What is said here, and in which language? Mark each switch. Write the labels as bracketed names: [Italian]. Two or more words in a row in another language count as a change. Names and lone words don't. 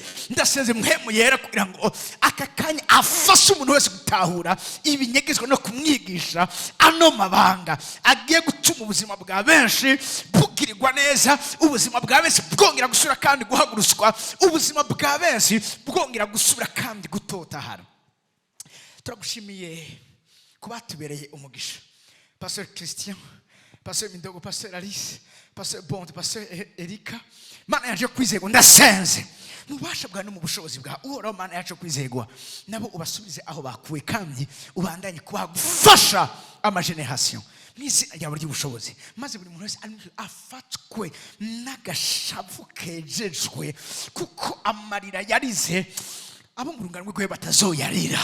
[Rundi] Ndaseze mhemu yera kugira ngo akakanya afashe umuntu wese gutahura ibinyegezwa no kumwigisha ano mabanga agiye gutuma ubuzima bwa benshi bugirirwa neza, ubuzima bwa benshi bwongera gusubira kandi guhaguruswa, ubuzima bwa benshi bwongera gusubira kandi gutotahara. Turagushimiye kubatubereye umugisha. Pastor Christian, Pastor Mindogo, Pastor Alice, Pastor Bond, Pastor Erika. Mana yaje kwizegwa ndasenze mubasha bwa no mu bushobozi bwa uhoraho. Mana yaje kwizegwa nabo ubasubize aho bakuwe kandi ubandanye kubagufasha amageneration n'izina ryawe ry'ubushobozi, maze buri muntu wese afatwe n'agashavu kejejwe, kuko amarira yarize abo mu rungano rwe batazoyarira.